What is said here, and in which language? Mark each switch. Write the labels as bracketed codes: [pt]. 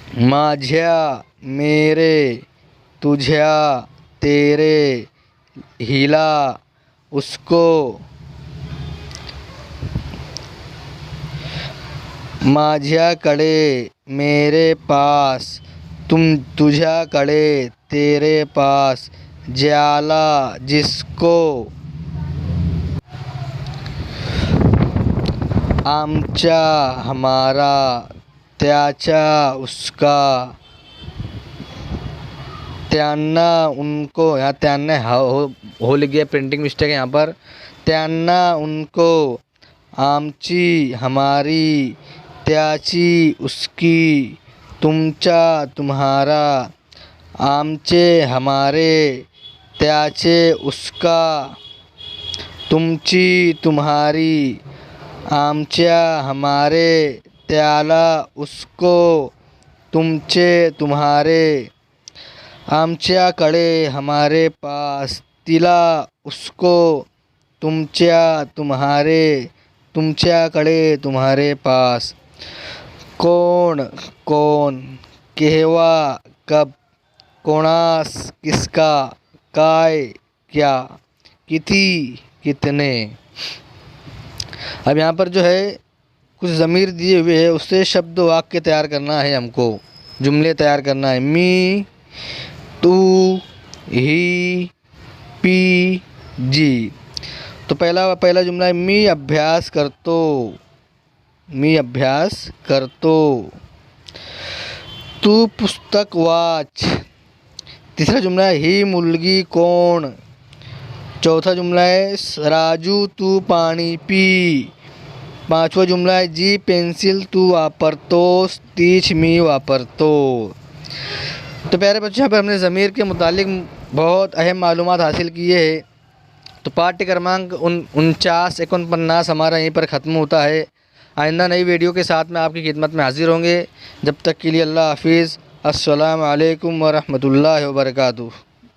[mr] माझ्या, [hi] मेरे, [mr] तुझ्या, [hi] तेरे, [mr] हिला, [hi] उसको, [mr] माझ्याकडे, [hi] मेरे पास, [mr] तुझ्याकडे, [hi] तेरे पास, [mr] ज्याला, [hi] जिसको, [mr] आमचा, [hi] हमारा, [mr] त्याचा, [hi] उसका, [mr] त्यांना, [hi] उनको। यहाँ [mr] त्यांना [hi] हो लिख गया, प्रिंटिंग मिस्टेक है यहाँ पर। [mr] त्यांना, [hi] उनको, [mr] आमची, [hi] हमारी, [mr] त्याची, [hi] उसकी, [mr] तुमचा, [hi] तुम्हारा, [mr] आमचे, [hi] हमारे, [mr] त्याचे, [hi] उसका, [mr] तुमची, [hi] तुम्हारी, [mr] आमच्या, [hi] हमारे, [mr] त्याला, [hi] उसको, [mr] तुमचे, [hi] तुम्हारे, [mr] आमच्याकडे, [hi] हमारे पास, [mr] तिला, [hi] उसको, [mr] तुमच्या, [hi] तुम्हारे, [mr] तुमच्याकडे, [hi] तुम्हारे पास, कौन, कौन, [mr] केव्हा, [hi] कब, [mr] कोणास, [hi] किसका, [mr] काय, [hi] क्या, [mr] किती, [hi] कितने। अब यहाँ पर जो है कुछ ज़मीर दिए हुए हैं, उससे शब्द वाक्य तैयार करना है, हमको जुमले तैयार करना है। [mr] मी, तू, ही, पी, जी। [hi] तो पहला जुमला है [mr] मी अभ्यास करतो, मी अभ्यास करतो। तू पुस्तक वाच। [hi] तीसरा जुमला है [mr] ही मुलगी कोण। [hi] चौथा जुमला है [mr] राजू तू पाणी पी। [hi] पांचवा जुमला है [mr] जी पेंसिल तू वापरतोस, तीच मी वापरतो। [hi] तो प्यारे बच्चों, यहाँ पर हमने ज़मीर के मुतालिक बहुत अहम मालूमात हासिल किए हैं। तो पाठ्य क्रमांक 49-49 हमारा यहीं पर ख़त्म होता है। आइंदा नई वीडियो के साथ में आपकी खिदमत में हाजिर होंगे। जब तक के लिए अल्लाह हाफिज़। अस्सलामु अलैकुम वरहमतुल्लाहि वबरकातुहू।